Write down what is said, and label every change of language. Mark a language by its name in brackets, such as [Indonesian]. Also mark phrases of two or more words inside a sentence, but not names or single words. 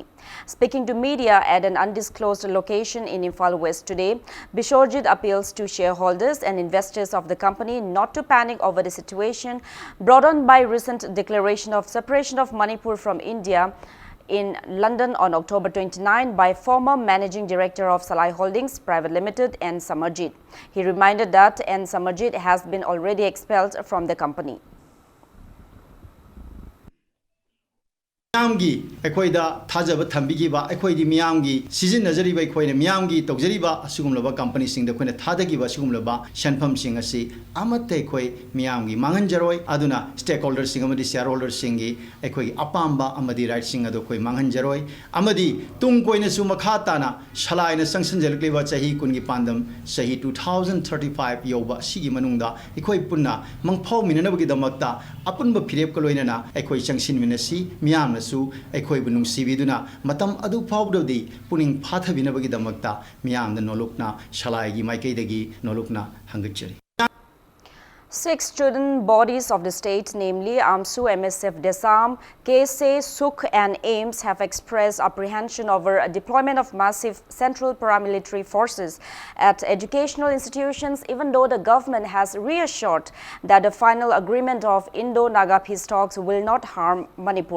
[English] Speaking to media at an undisclosed location in Imphal West today, Bishorjit appeals to shareholders and investors of the company not to panic over the situation brought on by recent declaration of separation of Manipur from India in London on October 29 by former Managing Director of Salai Holdings Private Limited, N. Samajit. He reminded that N. Samajit has been already expelled from the company. [Manipuri] ꯃꯤꯌꯥꯝꯒꯤ ꯑꯩꯈꯣꯏꯗ ꯊꯥꯖꯕ ꯊꯝꯕꯤꯈꯤꯕ ꯑꯩꯈꯣꯏꯗꯤ ꯃꯤꯌꯥꯝꯒꯤ ꯁꯤꯖꯤꯟꯅꯖꯔꯤꯕ ꯑꯩꯈꯣꯏꯅ ꯃꯤꯌꯥꯝꯒꯤ ꯇꯧꯖꯔꯤꯕ ꯑꯁꯤꯒꯨꯝꯂꯕ ꯀꯝꯄꯅꯤꯁꯤꯡꯗ ꯑꯩꯈꯣꯏꯅ ꯊꯥꯗꯈꯤꯕ ꯑꯁꯤꯒꯨꯝꯂꯕ ꯁꯦꯟꯐꯝꯁꯤꯡ ꯑꯁꯤ ꯑꯃꯠꯇ ꯑꯩꯈꯣꯏ ꯃꯤꯌꯥꯝꯒꯤ ꯃꯥꯡꯍꯟꯖꯔꯣꯏ ꯑꯗꯨꯅ ꯁ꯭ꯇꯦꯛ ꯍꯣꯜꯗꯔꯁꯤꯡ ꯑꯃꯗꯤ ꯁꯤꯌꯔ ꯍꯣꯜꯗꯔꯁꯤꯡꯒꯤ ꯑꯩꯈꯣꯏꯒꯤ ꯑꯄꯥꯝꯕ ꯑꯃꯗꯤ ꯔꯥꯏꯠꯁꯤꯡ ꯑꯗꯨ ꯑꯩꯈꯣꯏ ꯃꯥꯡꯍꯟꯖꯔꯣꯏ ꯑꯃꯗꯤ ꯇꯨꯡ ꯀꯣꯏꯅꯁꯨ ꯃꯈꯥ ꯇꯥꯅ ꯁꯂꯥꯏꯅ ꯆꯪꯁꯤꯟꯖꯔꯛꯂꯤꯕ ꯆꯍꯤ ꯀꯨꯟꯒꯤ ꯄꯥꯟꯗꯝ ꯆꯍꯤ 2035 ꯌꯧꯕ ꯑꯁꯤꯒꯤ ꯃꯅꯨꯡꯗ ꯑꯩꯈꯣꯏ ꯄꯨꯟꯅ ꯃꯪꯐꯥꯎꯃꯤꯟꯅꯅꯕꯒꯤꯗꯃꯛꯇ ꯑꯄꯨꯟꯕ ꯐꯤꯔꯦꯞꯀ ꯂꯣꯏꯅꯅ ꯑꯩꯈꯣꯏ ꯆꯪꯁꯤꯟꯃꯤꯟꯅꯁꯤ ꯃꯤꯌꯥꯝꯅꯁꯨ ꯑꯩꯈꯣꯏꯕꯨ ꯅꯨꯡꯁꯤꯕꯤꯗꯨꯅ ꯃꯇꯝ ꯑꯗꯨ ꯐꯥꯎꯕꯗꯗꯤ ꯄꯨꯛꯅꯤꯡ ꯐꯥꯊꯕꯤꯅꯕꯒꯤꯗꯃꯛꯇ ꯃꯤꯌꯥꯝꯗ ꯅꯣꯂꯨꯛꯅ ꯁꯂꯥꯏꯒꯤ ꯃꯥꯏꯀꯩꯗꯒꯤ ꯅꯣꯂꯨꯛꯅ ꯍꯪꯒꯠꯆꯔꯤ [English] 6 student bodies of the state, namely AMSU, MSF, DESAM, KSA, SUK and AIMS, have expressed apprehension over a deployment of massive central paramilitary forces at educational institutions, even though the government has reassured that the final agreement of Indo-Naga peace talks will not harm Manipur.